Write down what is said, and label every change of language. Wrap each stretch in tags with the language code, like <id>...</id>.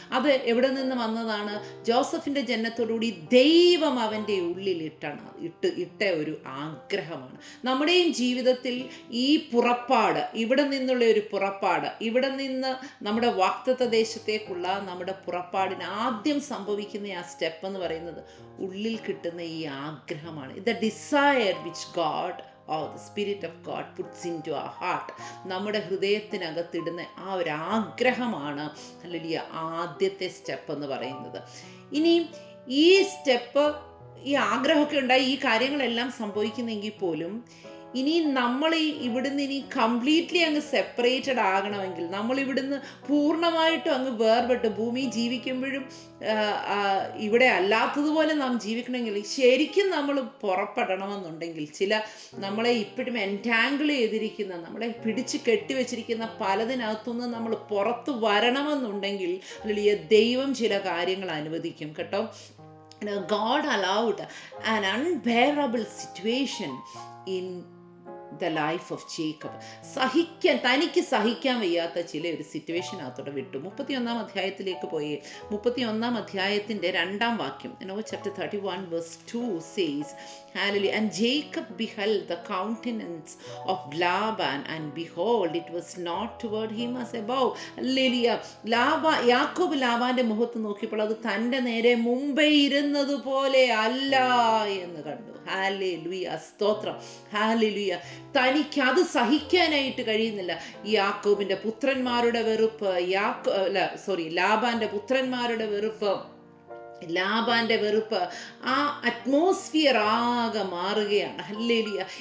<ml>അത് എവിടെ നിന്ന് വന്നതാണ്? ജോസഫിൻ്റെ ജനനത്തോടുകൂടി ദൈവം അവൻ്റെ ഉള്ളിൽ ഇട്ട ഒരു ആഗ്രഹമാണ്. നമ്മുടെയും ജീവിതത്തിൽ ഈ പുറപ്പാട്, ഇവിടെ നിന്നുള്ള ഒരു പുറപ്പാട്, ഇവിടെ നിന്ന് നമ്മുടെ വാഗ്ദത്ത ദേശത്തേക്കുള്ള നമ്മുടെ പുറപ്പാടിന് ആദ്യം സംഭവിക്കുന്ന ആ സ്റ്റെപ്പ് എന്ന് പറയുന്നത് ഉള്ളിൽ കിട്ടുന്ന ഈ ആഗ്രഹമാണ്.</ml> <en>The desire which God the Spirit of God puts into our heart.</en> <ml>നമ്മുടെ ഹൃദയത്തിനകത്തിടുന്ന ആ ഒരു ആഗ്രഹമാണ് ഹല്ലേലൂയ ആദ്യത്തെ സ്റ്റെപ്പ് എന്ന് പറയുന്നത്. ഇനിയും ഈ സ്റ്റെപ്പ്, ഈ ആഗ്രഹമൊക്കെ ഉണ്ടായി, ഈ കാര്യങ്ങളെല്ലാം സംഭവിക്കുന്നെങ്കിൽ പോലും ഇനി നമ്മൾ ഇവിടുന്ന് ഇനി കംപ്ലീറ്റ്ലി അങ്ങ് സെപ്പറേറ്റഡ് ആകണമെങ്കിൽ, നമ്മൾ ഇവിടുന്ന് പൂർണ്ണമായിട്ടും അങ്ങ് വേർപെട്ട് ഭൂമി ജീവിക്കുമ്പോഴും ഇവിടെ അല്ലാത്തതുപോലെ നാം ജീവിക്കണമെങ്കിൽ, ശരിക്കും നമ്മൾ പുറപ്പെടണമെന്നുണ്ടെങ്കിൽ, നമ്മളെ ഇപ്പോഴും എൻറ്റാങ്കിൾ ചെയ്തിരിക്കുന്ന, നമ്മളെ പിടിച്ച് കെട്ടിവെച്ചിരിക്കുന്ന പലതിനകത്തുനിന്ന് നമ്മൾ പുറത്ത് വരണമെന്നുണ്ടെങ്കിൽ അല്ലെങ്കിൽ ദൈവം ചില കാര്യങ്ങൾ അനുവദിക്കും കേട്ടോ.</ml> <en>God allowed an unbearable situation in the life of Jacob.</en> <ml>തനിക്ക് സഹിക്കാൻ വയ്യാത്ത ചില ഒരു സിറ്റുവേഷനകത്തോടെ വിട്ടു. 31 അധ്യായത്തിലേക്ക് പോയി. 31 അധ്യായത്തിൻ്റെ 2 വാക്യം,</ml> <en>chapter 31 verse 2 says, Hallelujah. And Jacob beheld the countenance of Laban, and behold, it was not toward him as above. Hallelujah.</en> <ml>യാക്കോബ് ലാബാന്റെ മുഖത്ത് നോക്കിയപ്പോൾ അത് തൻ്റെ നേരെ മുമ്പേ ഇരുന്നത് പോലെ അല്ല എന്ന് കണ്ടു. ഹല്ലേലൂയ, സ്തോത്രം. ഹല്ലേലൂയ. തനിക്ക് അത് സഹിക്കാനായിട്ട് കഴിയുന്നില്ല. യാക്കോബിന്റെ പുത്രന്മാരുടെ വെറുപ്പ്, ലാബാന്റെ പുത്രന്മാരുടെ വെറുപ്പ്, ലാബാന്റെ വെറുപ്പ്, ആ അറ്റ്മോസ്ഫിയർ ആകെ മാറുകയാണ്. ഹല്ലേലൂയ.</ml>